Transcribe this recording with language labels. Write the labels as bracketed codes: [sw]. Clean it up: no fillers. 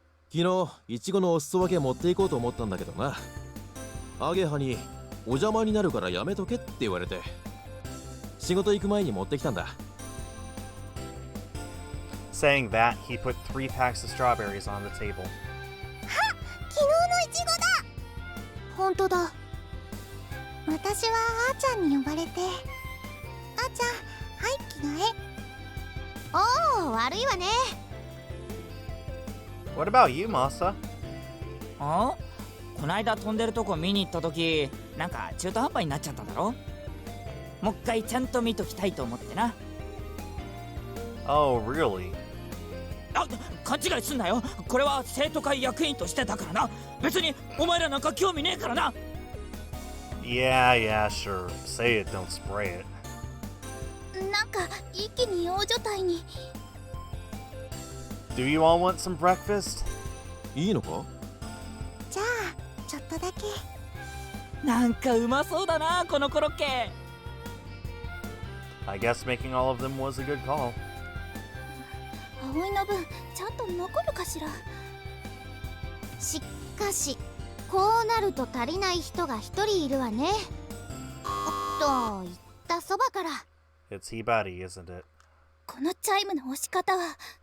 [ja] 昨日いちごのお裾分け持っていこうと思ったんだけどな。アゲハにお邪魔になるからやめとけって言われて、仕事行く前に持ってきたんだ。 [en] Saying that, he put 3 packs of strawberries on the table. [ja] 昨日のいちごだ。本当だ。私はあーちゃんに呼ばれて。あーちゃん、はい着替え。おお、悪いわね。 [en] What about you, Masa? あ？ [ja] こないだ飛んでるとこ見に行った時、なんか中途半端になっちゃっただろ。もう一回ちゃんと見ときたいと思ってな。 [en] Oh, really? [ja] あ、勘違いすんなよ。これは生徒会役員としてだからな。別にお前らなんか興味ねえからな。 [en] Yeah, sure. Say it, don't spray it. [ja] なんか一気に大所帯に。 [en] Do you all want some breakfast? [ja] いいのか？じゃあちょっとだけ。なんかうまそうだな、このコロッケ。 [en] I guess making all of them was a good call. [ja] 葵の分ちゃんと残るかしら。しかしこうなると足りない人が一人いるわね。と言ったそばから。 [en] It's Hibari, isn't it? [ja] このチャイムの押し方は。